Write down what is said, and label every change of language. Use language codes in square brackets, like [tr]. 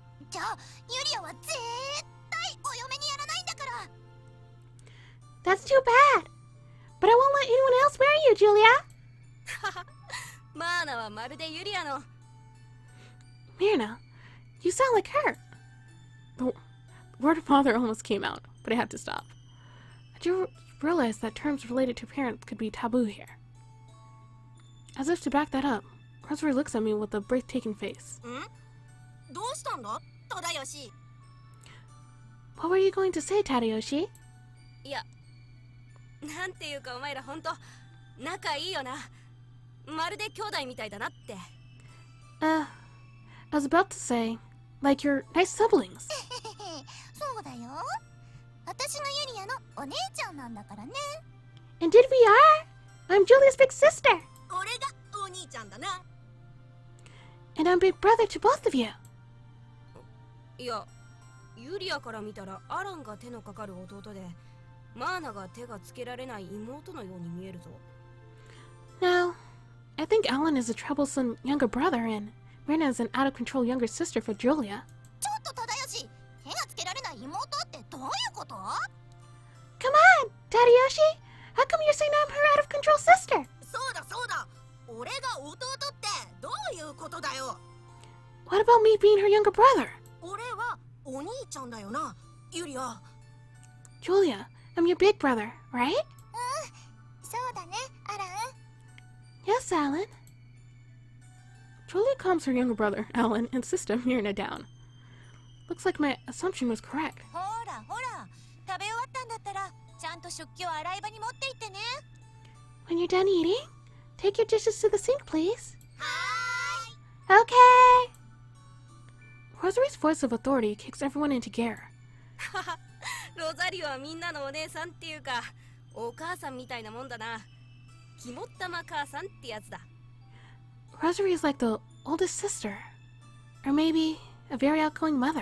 [ja] じゃあ、ユリアは絶対お嫁にやらないんだから。 [en] That's too bad. But I won't let anyone else marry you, Julia. [ja] マーナはまるでユリアの [en] Myrna, you sound like her. The word father almost came out, but I had to stop. I do realize that terms related to parents could be taboo here. As if to back that up, Rosary looks at me with a breathtaking face. [ja] どうしたんだ忠義 [en] What were you going to say, Tadayoshi? [ja] いやなんていうかお前らほんと仲いいよなまるで兄弟みたいだなって [en] I was about to say, like you're nice siblings. [ja] そうだよ。私がユリアのお姉ちゃんなんだからね。 [en] Indeed we are! I'm Julia's big sister! [ja] 俺がお兄ちゃんだな [en] And I'm big brother to both of you. [ja] いやユリアから見たらアランが手のかかる弟でマーナが手がつけられない妹のように見えるぞ [en] No, I think Alan is a troublesome younger brother and Myrna is an out-of-control younger sister for Julia. [ja] ちょっと忠義、手がつけられない妹ってどういうこと？ [en] Come on, Tadayoshi! How come you're saying I'm her out-of-control sister? [ja] そうだそうだ俺が弟ってどういうことだよ [en] What about me being her younger brother? [ja] 俺はお兄ちゃんだよなユリア [en] Julia, I'm your big brother, right? [ja] そうだね、アラン。 [en] Yes, Alan. Julia calms her younger brother, Alan, and sister, Myrna, down. Looks like my assumption was correct. [ja] ほらほら、食べ終わったんだったらちゃんと食器を洗い場に持って行ってね。 [en] When you're done eating, take your dishes to the sink, please. は Okay! Rosary's voice of authority kicks everyone into gear. [ja] ロザリオはみんなのお姉さんっていうかお母さんみたいなもんだな肝っ玉母さんってやつだ [en] Rosary is like the oldest sister. Or maybe a very outgoing mother.